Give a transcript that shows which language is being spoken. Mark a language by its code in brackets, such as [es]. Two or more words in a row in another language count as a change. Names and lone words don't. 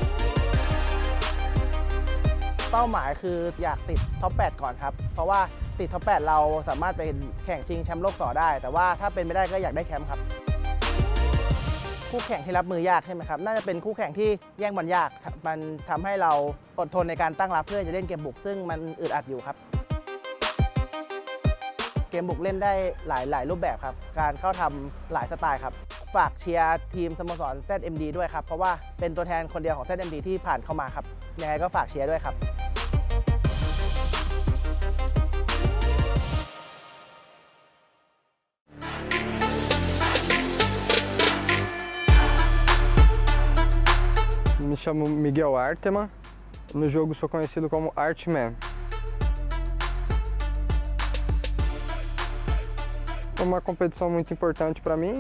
[th] เป้าหมายคืออยากติดท็อป 8 ก่อนครับเพราะว่าติดท็อป 8 เราสามารถไปแข่งชิงแชมป์โลกต่อได้แต่ว่าถ้าเป็นไม่ได้ก็อยากได้แชมป์ครับคู่แข่งที่รับมือยากใช่ไหมครับน่าจะเป็นคู่แข่งที่แย่งบอลยากมันทำให้เราอดทนในการตั้งรับเพื่อจะเล่นเกมบุกซึ่งมันอึดอัดอยู่ครับ เกมบุกเล่นได้หลายรูปแบบครับการเข้าทำหลายสไตล์ครับฝากเชียร์ทีมสโมสร ZMD ด้วยครับเพราะว่าเป็นตัวแทนคนเดียวของ ZMD ที่ผ่านเข้ามาครับยังไงก็ฝากเชียร์ด้วยครับ [pt] Me chamo Miguel Arteman. No jogo sou conhecido como Artman. É uma competição muito importante para mim.